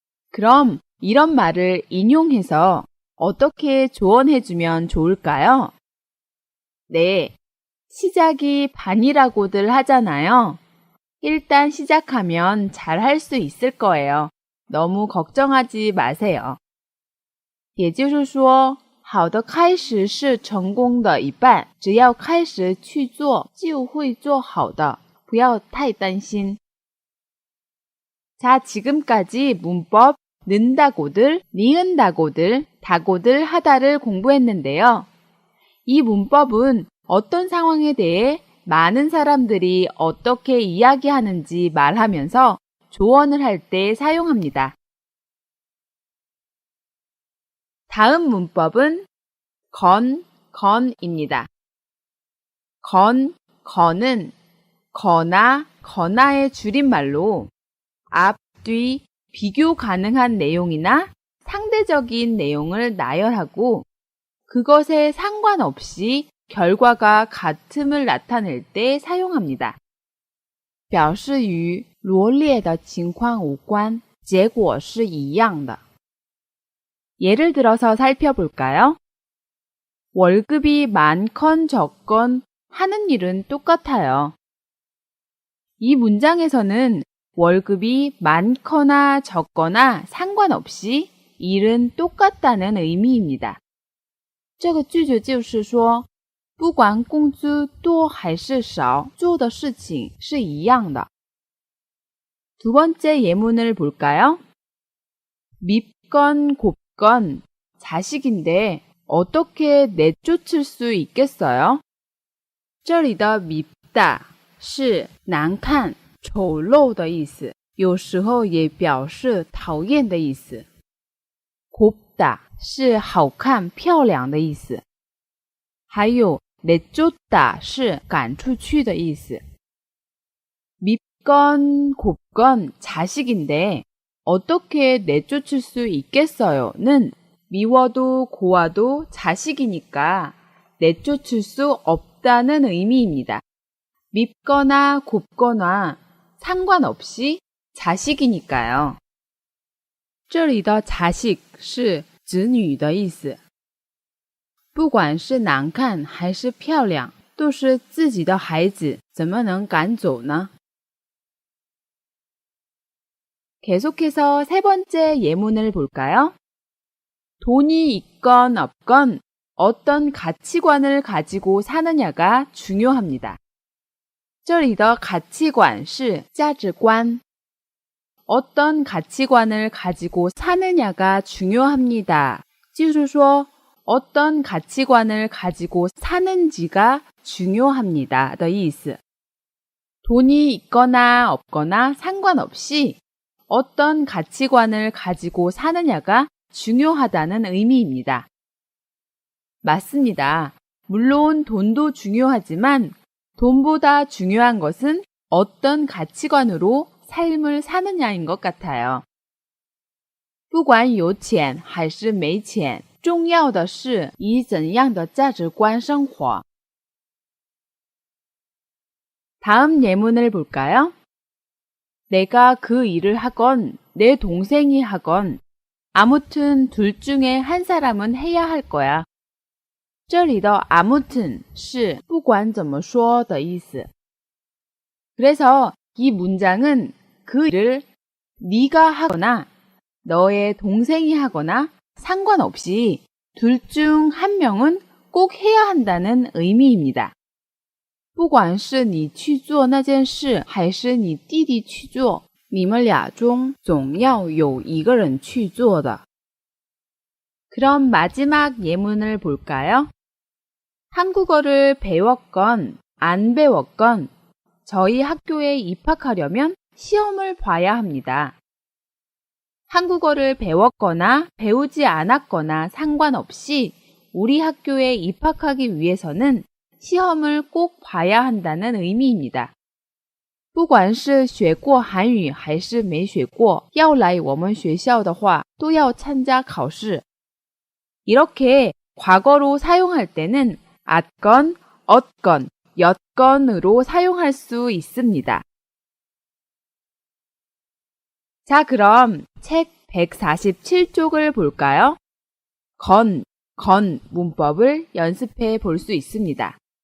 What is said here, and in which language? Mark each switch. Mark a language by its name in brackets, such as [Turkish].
[Korean] 그럼 이런 말을 인용해서 어떻게 조언해주면 좋을까요? 네, 시작이 반이라고들 하잖아요. 일단 시작하면 잘 할 수 있을 거예요. 너무 걱정하지 마세요. [Chinese] 也就是说，好的开始是成功的一半，只要开始去做，就会做好的。不要太担心. [Korean] 자, 지금까지 문법 는다고들, 니은다고들, 다고들 하다를 공부했는데요. 이 문법은 어떤 상황에 대해 많은 사람들이 어떻게 이야기하는지 말하면서 조언을 할 때 사용합니다. 다음 문법은 건입니다. 건은 거나 거나의 줄임말로 앞, 뒤, 비교 가능한 내용이나 상대적인 내용을 나열하고 그것에 상관없이 결과가 같음을 나타낼 때 사용합니다. [Chinese] 表示与罗列的情况无关，结果是一样的. [Korean] 예를 들어서 살펴볼까요? 월급이 많건 적건 하는 일은 똑같아요. 이 문장에서는 월급이 많거나 적거나 상관없이 일은 똑같다는 의미입니다. [Chinese] 这个句子就是说，不管工资多还是少，做的事情是一样的. [Korean] 두 번째 예문을 볼까요? 밉건 곱건 자식인데 어떻게 내쫓을 수 있겠어요? [Chinese] 这里的밉다是难看、丑陋的意思，有时候也表示讨厌的意思。 곱다是好看、漂亮的意思。还有내쫓다是赶出去的意思。 [Korean] 밉건 곱건 자식인데 어떻게 내쫓을 수 있겠어요?는 미워도 고와도 자식이니까 내쫓을 수 없다는 의미입니다. 밉거나 곱거나 상관없이 자식이니까요. [Chinese] 这里的자식是子女的意思。不管是难看还是漂亮，都是自己的孩子，怎么能赶走呢？ [Korean] 계속해서 세 번째 예문을 볼까요? 돈이 있건 없건 어떤 가치관을 가지고 사느냐가 중요합니다. [Chinese] 这里的가치관是价值观. [Korean] 어떤 가치관을 가지고 사느냐가 중요합니다. [Chinese] 就是说 [Korean] 어떤 가치관을 가지고 사는지가 중요합니다. [Chinese] 的意思. [Korean] 돈이 있거나 없거나 상관없이 어떤 가치관을 가지고 사느냐가 중요하다는 의미입니다. 맞습니다. 물론 돈도 중요하지만 돈보다 중요한 것은 어떤 가치관으로 삶을 사느냐인 것 같아요. [Chinese] 不管有钱还是没钱，重要的是以怎样的价值观生活。 [Korean] 다음 예문을 볼까요? 내가 그 일을 하건 내 동생이 하건 아무튼 둘 중에 한 사람은 해야 할 거야. [Chinese] 这里的아무튼是不管怎么说的意思. [Korean] 그래서 이 문장은 그 일을 네가 하거나 너의 동생이 하거나 상관없이 둘 중 한 명은 꼭 해야 한다는 의미입니다. [Chinese] 不管是你去做那件事还是你弟弟去做，你们俩中总要有一个人去做的. [Korean] 그럼 마지막 예문을 볼까요? 한국어를 배웠건 안 배웠건 저희 학교에 입학하려면 시험을 봐야 합니다. 한국어를 배웠거나 배우지 않았거나 상관없이 우리 학교에 입학하기 위해서는 시험을 꼭 봐야 한다는 의미입니다. [Chinese] 不管是学过韩语还是没学过，要来我们学校的话，都要参加考试. [Korean] 이렇게 과거로 사용할 때는 at건, ot건, 엿건으로 사용할 수 있습니다. 자, 그럼 책 147쪽을 볼까요? 건 문법을 연습해 볼 수 있습니다.